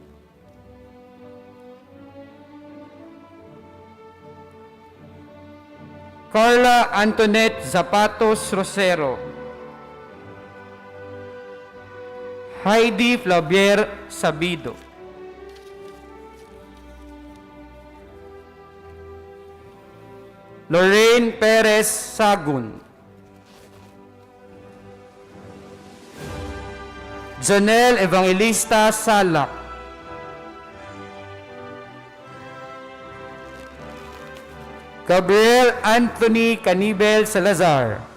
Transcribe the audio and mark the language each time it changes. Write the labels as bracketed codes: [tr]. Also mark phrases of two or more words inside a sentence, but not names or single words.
[tl] Carla Antoinette Zapatos Rosero. Heidi Flavier Sabido. Lorraine Perez Sagun. Janelle Evangelista Salak. Gabriel Anthony Canibel Salazar.